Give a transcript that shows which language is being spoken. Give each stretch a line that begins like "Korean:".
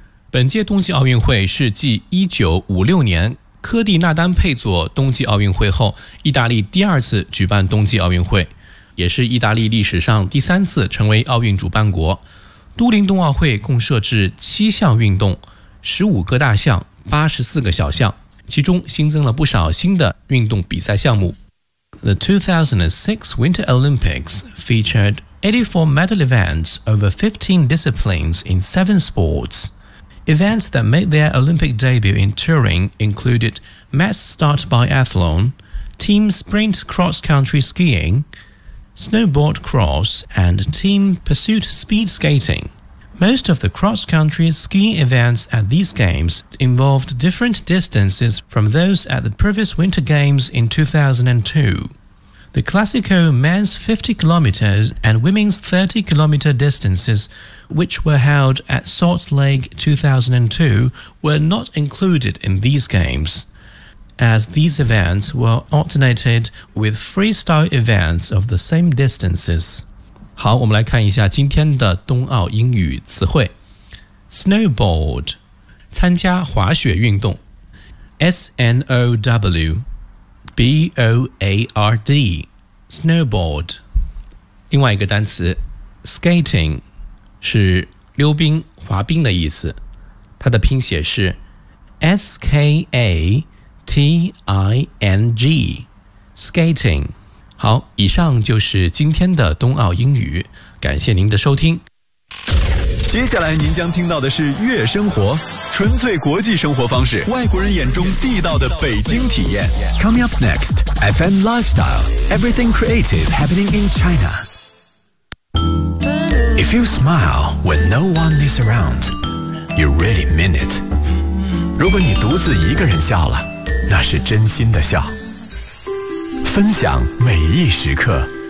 Chinese: 本届冬季奥运会是继1956年科蒂纳丹佩佐冬季奥运会后意大利第二次举办冬季奥运会，也是意大利历史上第三次成为奥运主办国。都灵冬奥会共设置7项运动，15个大项，84个小项，其中新增了不少新的运动比赛项目。
English: The 2006 Winter Olympics featured 84 medal events over 15 disciplines in 7 sports. Events that made their Olympic debut in Turin included mass start biathlon, team sprint cross-country skiing,snowboard cross and team pursuit speed skating. Most of the cross-country ski events at these games involved different distances from those at the previous Winter Games in 2002. The Classico men's 50km and women's 30km distances, which were held at Salt Lake 2002, were not included in these games. As these events were alternated with freestyle events of the same distances.
Chinese: 好，我们来看一下今天的冬奥英语词汇。 Snowboard, 参加滑雪运动。
English: S-N-O-W-B-O-A-R-D, snowboard.
Chinese: 另外一个单词 ,skating, 是溜冰、滑冰的意思。它的拼写是 S-K-A-T-I-N-G Skating 好，以上就是今天的冬奥英语，感谢您的收听。接下来您将听到的是月生活，纯粹国际生活方式，外国人眼中地道的北京体验。
English: Coming up next FM Lifestyle Everything Creative Happening in China. If you smile when no one is around, you really mean it.
Chinese: 如果你独自一个人笑了，那是真心的笑，分享每一时刻。